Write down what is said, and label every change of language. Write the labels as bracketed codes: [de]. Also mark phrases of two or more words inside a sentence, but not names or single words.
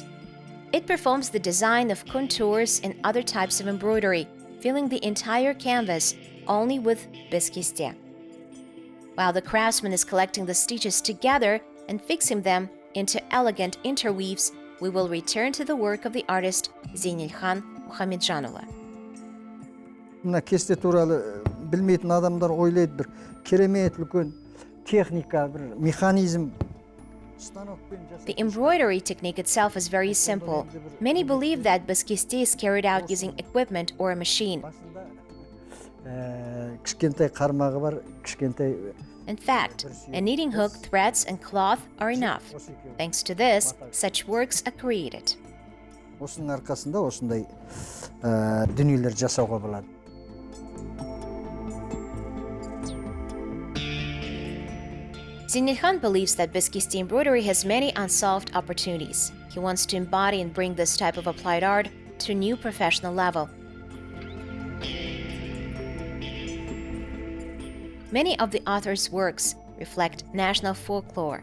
[en] It performs the design of contours and other types of embroidery, filling the entire canvas only with keste. While the craftsman is collecting the stitches together and fixing them into elegant interweaves, we will return to the work of the artist Zeinelkhan Muhamedjanova. [kk] Мына кесте туралы білмейтін адамдар ойлайды бір керемет үлкен техника, бір механизм. [en] The embroidery technique itself is very simple. Many believe that keste is carried out using equipment or a machine. [kk] Кішкентай қармағы бар, кішкентай. [en] In fact, a knitting hook, threads, and cloth are enough. Thanks to this, such works are created. [kk] Осының арқасында осындай дүниелер жасауға болады. [en] Zeinelkhan believes that keste embroidery has many unsolved opportunities. He wants to embody and bring this type of applied art to a new professional level. Many of the author's works reflect national folklore.